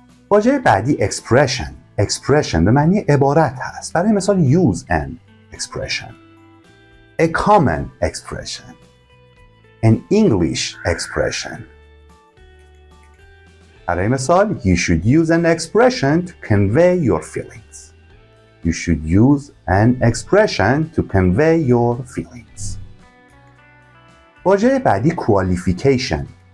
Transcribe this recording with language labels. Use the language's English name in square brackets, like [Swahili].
[Persian] واژه بعدی expression به معنی عبارت هست. برای مثال [English] use an expression, a common expression, an English expression. [Persian] برای مثال [English] you should use an expression to convey your feelings. You should use an expression to convey your feelings. [Persian] واژه بعدی qualification.